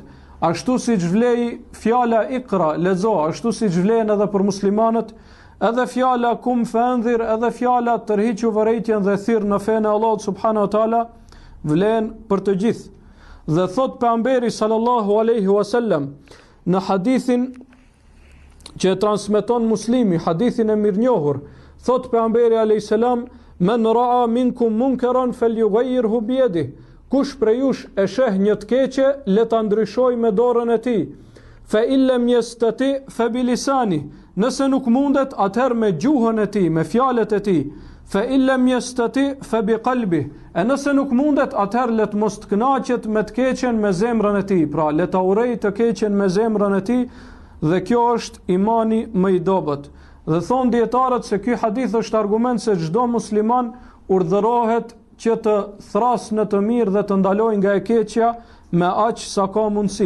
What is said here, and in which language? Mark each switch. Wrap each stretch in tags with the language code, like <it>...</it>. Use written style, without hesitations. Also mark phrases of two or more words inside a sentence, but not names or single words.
<sq>Ashtu siç vlej fjala Iqra, lexo, ashtu siç vlen edhe për muslimanët, edhe fjala</sq> <ar>قم فأنذر,</ar> <sq>edhe fjala tërhiqu vërejtjen dhe thirr në fenë e Allahut</sq> <ar>سبحانه وتعالى,</ar> <sq>vlen për të gjithë. Dhe thot pejgamberi</sq> <ar>صلى الله عليه وسلم</ar> <sq>në hadithin që e transmeton Muslimi, hadithin e mirënjohur, thot pejgamberi</sq> <ar>عليه السلام: "من رأى منكم منكرا فليغيره بيده."</ar> <sq>Kush prej jush e sheh një të keqe, le ta ndryshoj me dorën e tij.</sq> <ar>فإلا يستطع فبلسانه.</ar> <sq>Nëse nuk mundet, atëherë me gjuhën e tij, me fjalët e tij.</sq> <ar>فإلا يستطع فبقلبه.</ar> <sq>E nëse nuk mundet, atëherë le të mos të kënaqet me të keqen me zemrën e tij. Pra le ta urrej të keqen me zemrën e tij, dhe kjo është imani më i dobët. Dhe thon dietarët se ky hadith është argument se çdo musliman urdhërohet që të thrasë në të mirë dhe të ndalojë nga e keqja me aq sa ka mundësi.</sq>